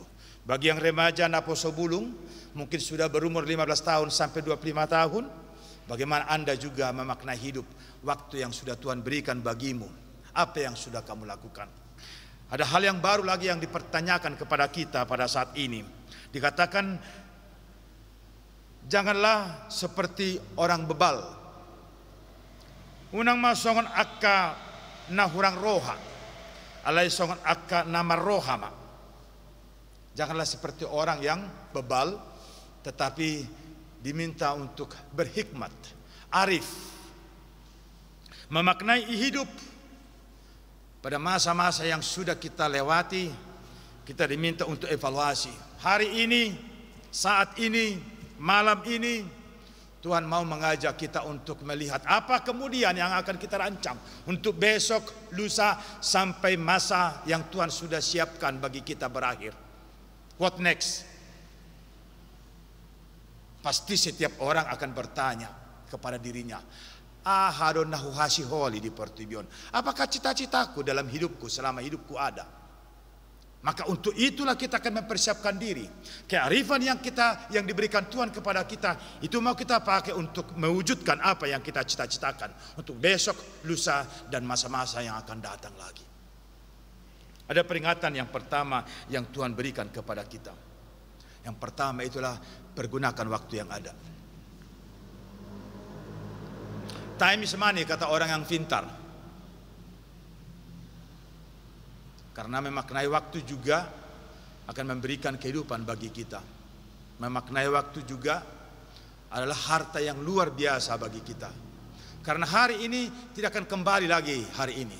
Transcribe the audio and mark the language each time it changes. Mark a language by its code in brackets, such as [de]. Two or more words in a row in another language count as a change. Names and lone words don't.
[id] Bagi yang remaja Naposo Bulung, mungkin sudah berumur 15 tahun sampai 25 tahun, bagaimana Anda juga memaknai hidup waktu yang sudah Tuhan berikan bagimu. Apa yang sudah kamu lakukan? Ada hal yang baru lagi yang dipertanyakan kepada kita pada saat ini. Dikatakan, janganlah seperti orang bebal. [bbc] Unang masongon akka na hurang roha, alai songon akka nama rohama. [id] Janganlah seperti orang yang bebal, tetapi diminta untuk berhikmat, arif, memaknai hidup. Pada masa-masa yang sudah kita lewati, kita diminta untuk evaluasi. Hari ini, saat ini, malam ini, Tuhan mau mengajak kita untuk melihat apa kemudian yang akan kita rancang untuk besok, lusa, sampai masa yang Tuhan sudah siapkan bagi kita berakhir. [en] What next? [id] Pasti setiap orang akan bertanya kepada dirinya, [bbc] ahadon nahu hasiholi di pertibion. [id] Apakah cita-citaku dalam hidupku selama hidupku ada? Maka untuk itulah kita akan mempersiapkan diri. Kearifan yang diberikan Tuhan kepada kita, itu mau kita pakai untuk mewujudkan apa yang kita cita-citakan untuk besok, lusa, dan masa-masa yang akan datang lagi. Ada peringatan yang pertama yang Tuhan berikan kepada kita. Yang pertama itulah pergunakan waktu yang ada. [en] Time is money, [id] kata orang yang pintar. Karena memaknai waktu juga akan memberikan kehidupan bagi kita. Memaknai waktu juga adalah harta yang luar biasa bagi kita. Karena hari ini tidak akan kembali lagi hari ini.